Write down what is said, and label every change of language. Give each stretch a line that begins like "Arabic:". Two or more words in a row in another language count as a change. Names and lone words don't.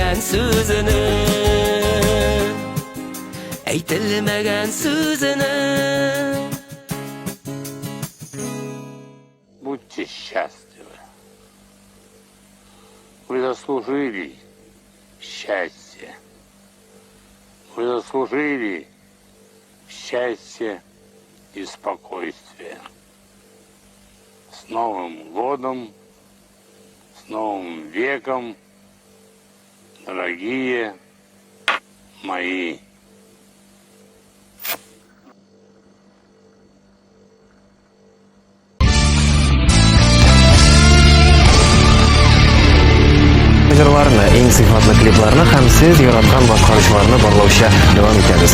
Russian: sözünü aytilmagan sözünü Будьте счастливы. Вы заслужили счастье. Вы заслужили счастье и спокойствие. С Новым годом, с Новым веком, дорогие мои.
Tatar: Җырларны, иң сыйфатлы клипларны һәм сез яраткан башкаручыларны барлаучы дәвам итәбез.